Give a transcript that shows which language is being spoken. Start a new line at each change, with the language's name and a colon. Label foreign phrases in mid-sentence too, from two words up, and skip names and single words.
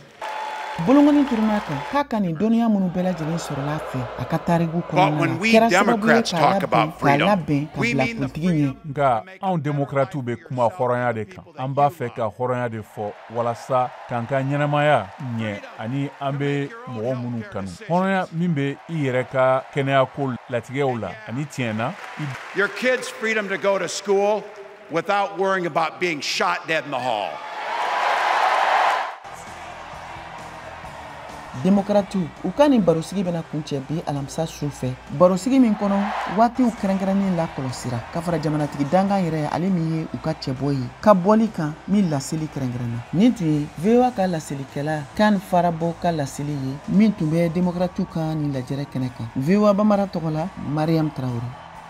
Bambara: Bolongɔni turuna kan k'a ka nin dɔnniya minnu bɛɛ lajɛlen sɔrɔla fɛ a ka tariku kɔnɔna na kɛra sababu ye k'a labɛn ka bila politigi ɲɛ. Nka anw démocrates bɛ kuma hɔrɔnya de kan an b'a fɛ ka hɔrɔnya de fɔ walasa k'an ka ɲɛnamaya ɲɛ ani an bɛ mɔgɔ minnu kanu hɔrɔnya min bɛ i yɛrɛ ka kɛnɛyako latigɛw la ani tiɲɛ na.
English: Your kids' freedom to go to school without worrying about being shot dead in the hall.
Bambara: Démocrates u ka nin barosigi bɛna kuncɛ bi alamisa su fɛ barosigi min kɔnɔ waatiw kɛrɛnkɛrɛnnen la kɔlɔsira ka fara jamanatigi dankan yɛrɛ ale min ye u ka cɛbɔ ye ka bɔli kan min laseli kɛrɛnkɛrɛnna nin tun ye VOA ka laselikɛla Kan Farabo ka laseli ye min tun bɛ démocrates ka nin lajɛrɛ kɛnɛ kan VOA Bambara tɔgɔ la Mariam Traoré.